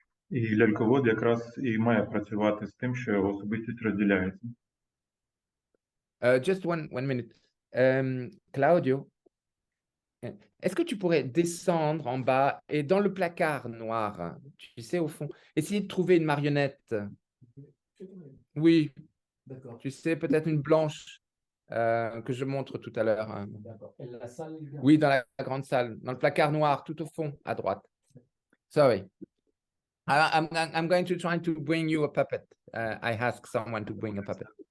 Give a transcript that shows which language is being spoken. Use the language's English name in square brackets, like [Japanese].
[Ukrainian] І ляльковод якраз і має працювати з тим, що його особистість розділяється. [English] Just one minute. [French] Claudio, est-ce que tu pourrais descendre en bas et dans le placard noir, tu sais, au fond, essayer de trouver une marionnette? Oui. D'accord. Tu sais, peut-être une blanche que je montre tout à l'heure. D'accord. Et la salle, les gars? Oui, dans la grande salle, dans le placard noir, tout au fond, à droite. [English] Sorry. I'm going to try to bring you a puppet. I ask someone to bring a puppet.